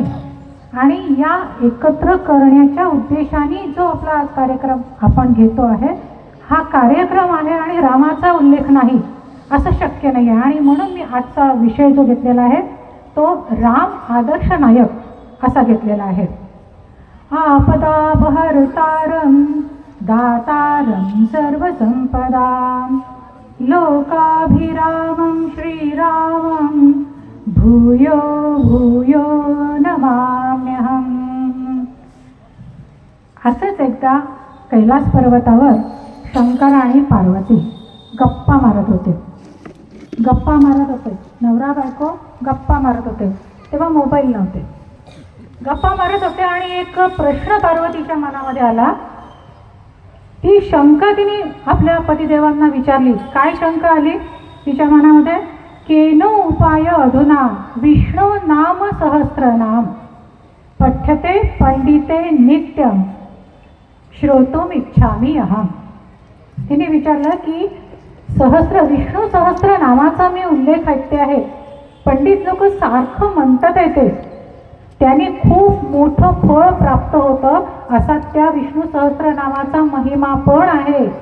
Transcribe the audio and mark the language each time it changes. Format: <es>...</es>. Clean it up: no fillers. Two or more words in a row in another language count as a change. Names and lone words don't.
<mr>आणि या एकत्र करण्याच्या उद्देशाने जो आपला आज कार्यक्रम आपण घेतो आहे, हा कार्यक्रम आहे आणि रामाचा उल्लेख नाही असं शक्य नाही आहे. आणि म्हणून मी आजचा विषय जो घेतलेला आहे तो राम आदर्श नायक असा घेतलेला आहे.</mr> <sa>आपदा बहरतारं दातारं सर्वसंपदां लोकाभिरामं श्रीरामं भूयो भूयो नमाम्यहम्.</sa> <mr>असंच एकदा कैलास पर्वतावर शंकर आणि पार्वती गप्पा मारत होते. नवरा बायको गप्पा मारत होते. तेव्हा मोबाईल नव्हते. गप्पा मारत होते आणि एक प्रश्न पार्वतीच्या मनामध्ये आला. ती शंका तिने आपल्या पतिदेवांना विचारली. काय शंका आली तिच्या मनामध्ये?</mr> <sa>केनो उपाय अधुना विष्णू नाम सहस्रनाम पठ्यते पंडिते नित्यम श्रोतुम इच्छामी अहम.</sa> <mr>तिने विचारलं की विष्णू सहस्र नामाचा मी उल्लेख ऐकते आहे, पंडित लोक सारखं म्हणतात आहे ते, त्याने खूप मोठं फळ प्राप्त होतं असा त्या विष्णू सहस्र नामाचा महिमा पण आहे.</mr>